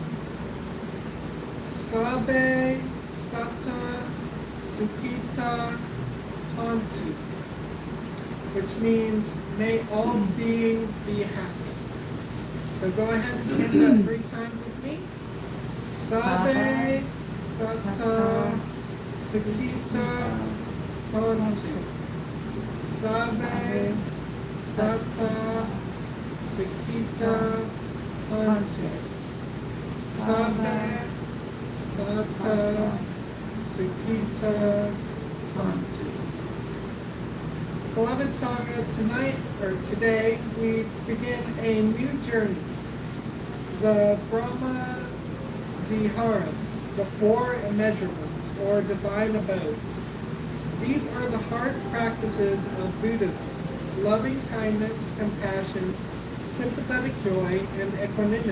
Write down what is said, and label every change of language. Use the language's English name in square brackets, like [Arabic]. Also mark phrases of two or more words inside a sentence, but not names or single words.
[Pali] Sabe, Sata, Sukhita, Hantu, [English] which means may all beings be happy. So go ahead and chant that 3 times with me. [Pali] Sabe, Sata, Sukhita, Hantu. Sabe, Sata, Sukhita, Hantu. Sabe, Sata, Sukhita, Hantu. [English] Beloved Sangha, tonight, or today, we begin a new journey. The Brahmavihāras, the 4 Immeasurables, or divine abodes. These are the heart practices of Buddhism: loving kindness, compassion, sympathetic joy, and equanimity.